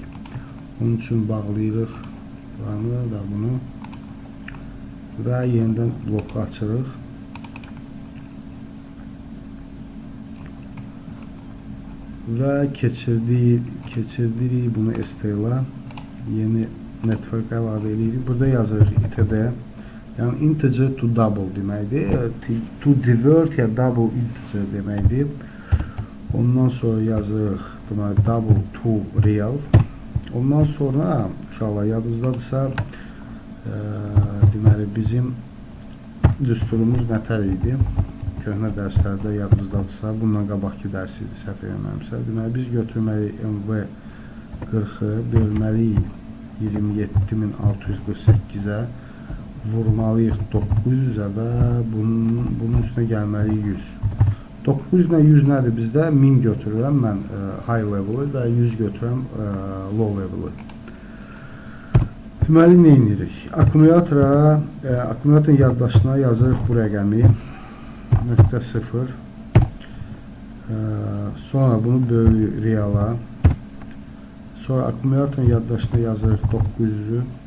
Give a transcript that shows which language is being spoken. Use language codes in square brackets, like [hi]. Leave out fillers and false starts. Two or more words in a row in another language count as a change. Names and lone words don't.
[az] Onun üçün bağlayırıq buranı və bunu və yenidən bloku açırıq. Və keçirdirik bunu STL-a, yeni network əlavə edirik. Burada yazırıq ITD, yəni [en] integer to double [az] deməkdir, [en] to divert [az] ya [en] double integer [az] deməkdir. Ondan sonra yazırıq [en] double to real. [az] Ondan sonra inşallah yadınızdadırsa deməli bizim düsturumuz nətər idi? Köhnə dərslərdə yadınızdadırsa, bundan qabaqki dərs idi, səhv eləməmişsə. Deməli, biz götürməliyik MV 40-ı, bölməliyik 27648-ə, vurmalıyıq 900-ə və bunun üstünə gəlməliyik 100. 900 ilə 100 nədir bizdə? 1000 götürürəm mən [en] high level- [az] ı və 100 götürürəm [en] low level- [az] ı. Deməli, nə edirik? Akkumulyatorun yaddaşına yazırıq bu rəqəmi. .0 Sonra bunu bölü reala. Sonra akkumulyatorun yaddaşına yazırıq 900'ü.